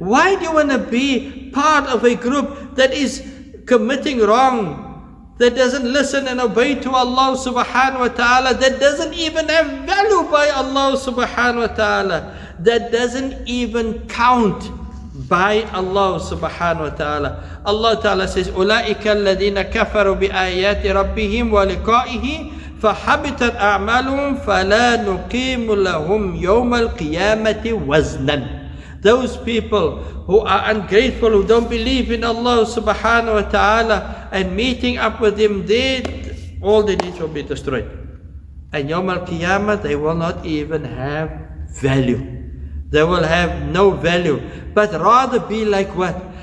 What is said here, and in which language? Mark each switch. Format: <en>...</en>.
<en>Why do you want to be part of a group that is committing wrong, that doesn't listen and obey to Allah subhanahu wa ta'ala, that doesn't even have value by Allah subhanahu wa ta'ala, that doesn't even count by Allah subhanahu wa ta'ala? Allah ta'ala says,</en> <ar>أُولَٰئِكَ الَّذِينَ كَفَرُوا بِآيَاتِ رَبِّهِمْ وَلِقَائِهِ فَحَبِطَتْ أَعْمَالُهُمْ فَلَا نُقِيمُ لَهُمْ يَوْمَ الْقِيَامَةِ وَزْنًا.</ar> <en>Those people who are ungrateful, who don't believe in Allah subhanahu wa ta'ala and meeting up with Him, all their deeds will be destroyed. And Yawm al-Qiyamah, they will not even have value. They will have no value. But rather be like what?</en>